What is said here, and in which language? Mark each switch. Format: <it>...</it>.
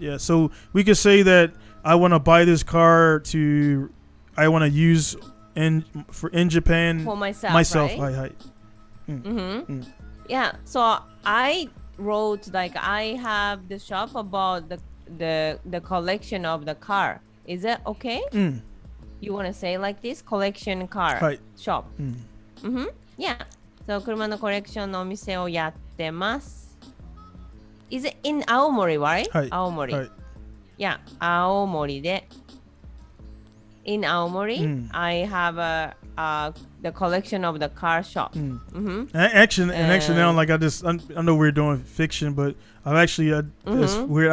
<en>Yeah, so we can say that I want to buy this car I want to use in Japan. For myself, right? Yeah, so I wrote like I have the shop about the collection of the car. Is that okay? You want to say like this? Collection car shop. Yeah.</en> <ja>So 車のコレクションのお店をやってます。</ja> <en>Is it in 青森 right?</en> <ja>青森。Yeah, 青森で。</ja> <en>In 青森、I have the collection of the car shop. Actually now, like I know we're doing fiction, but I've actually it's weird.</en>